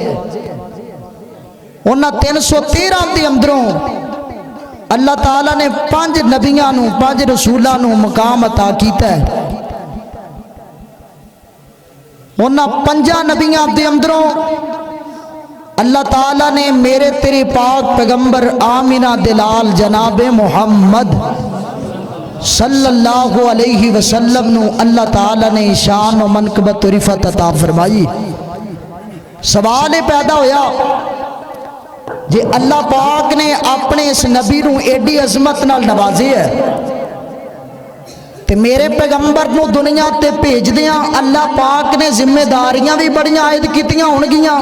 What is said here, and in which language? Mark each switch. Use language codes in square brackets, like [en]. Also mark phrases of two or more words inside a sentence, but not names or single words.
[pa] اونہاں 313 دے اندروں اللہ تعالیٰ نے 5 نبیاں نوں 5 رسولاں نوں مقام عطا کیتا ہے. اونہاں 5 نبیاں دے اندروں اللہ تعالیٰ نے میرے تیرے پاک پیغمبر آمنہ دے لال جناب محمد [ar] صلی اللہ علیہ وسلم [pa] نوں اللہ تعالیٰ نے شان اور منقبت اور رفعت عطا فرمائی. سوال یہ پیدا ہویا، جے اللہ پاک نے اپنے اس نبی نوں ایڈی عظمت نال نوازے ہے تے میرے پیغمبر نوں دنیا تے بھیجدیاں اللہ پاک نے ذمہ داریاں بھی بڑیاں عائد کیتیاں ہونگیاں.